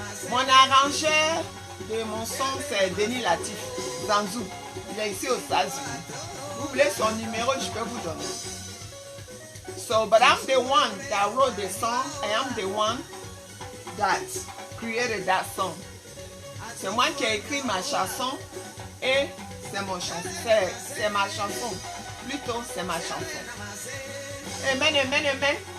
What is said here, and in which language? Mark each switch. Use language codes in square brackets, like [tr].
[fr] Mon arrangeur de mon son, c'est Denis Latif Zanzu. Il est ici aux États-Unis. Vous voulez son numéro, je peux vous donner. [en] So, but I'm the one that wrote the song. I am the one that created that song. [fr] C'est moi qui ai écrit ma chanson et c'est ma chanson. Plutôt, c'est ma chanson. Amen, amen, amen.